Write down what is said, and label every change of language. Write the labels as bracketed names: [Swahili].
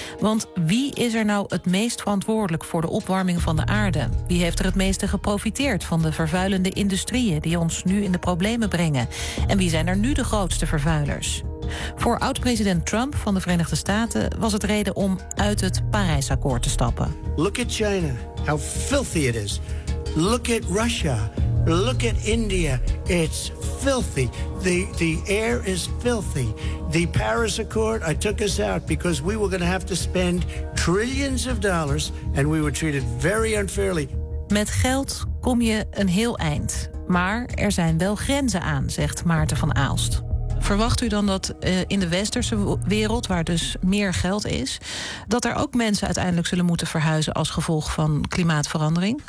[Dutch] Want wie is er nou het meest verantwoordelijk voor de opwarming van de aarde? Wie heeft er het meeste geprofiteerd van de vervuilende industrieën die ons nu in de problemen brengen? En wie zijn er nu de grootste vervuilers? Voor oud-president Trump van de Verenigde Staten was het reden om uit het Parijsakkoord te stappen. [English] Look at China, how filthy it is. Look at Russia, look at India, it's filthy. The air is filthy. The Paris Accord, I took us out because we were going to have to spend trillions of dollars and we were treated very unfairly. [Dutch] Met geld kom je een heel eind, maar er zijn wel grenzen aan, zegt Maarten van Aalst. Verwacht u dan dat in de westerse wereld, waar dus meer geld is, dat er ook mensen uiteindelijk zullen moeten verhuizen als gevolg van klimaatverandering?